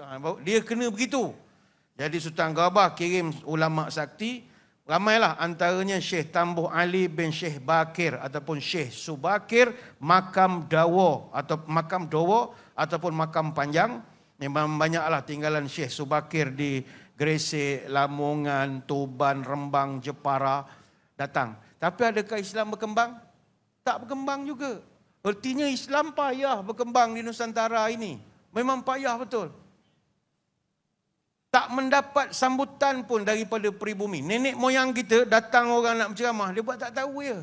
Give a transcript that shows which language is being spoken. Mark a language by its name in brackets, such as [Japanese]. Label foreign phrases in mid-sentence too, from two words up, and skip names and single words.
[Malay] Dia kena begitu. Jadi Sultan Ghabah kirim ulama sakti. Ramailah antaranya Syekh Tambuh Ali bin Syekh Bakir ataupun Syekh Subakir, Makam Dawo ataupun Makam Panjang. Memang banyaklah tinggalan Syekh Subakir di Gresik, Lamongan, Tuban, Rembang, Jepara datang. Tapi adakah Islam berkembang? Tak berkembang juga. Artinya Islam payah berkembang di Nusantara ini. Memang payah betul. Tak mendapat sambutan pun daripada pribumi. Nenek moyang kita datang orang nak berceramah, dia buat tak tahu je.